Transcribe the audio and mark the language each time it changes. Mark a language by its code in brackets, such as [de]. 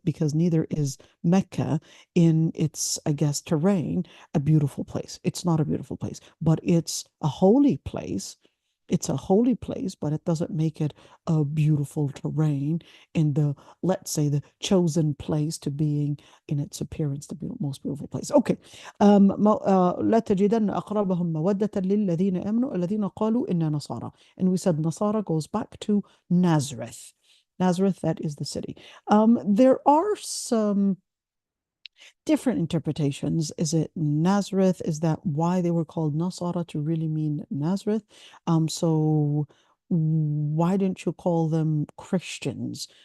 [en] Because neither is Mecca in its, I guess, terrain a beautiful place. It's not a beautiful place, but it's a holy place. It's a holy place, but it doesn't make it a beautiful terrain in the, let's say, the chosen place to being in its appearance the most beautiful place. Okay. [ar] لا تجدن أقربهم مودة للذين آمنوا الذين قالوا إنا نصارى. [en] And we said Nasara goes back to Nazareth. Nazareth, that is the city. There are some different interpretations. Is it Nazareth? Is that why they were called Nasara, to really mean Nazareth? So why didn't you call them Christians?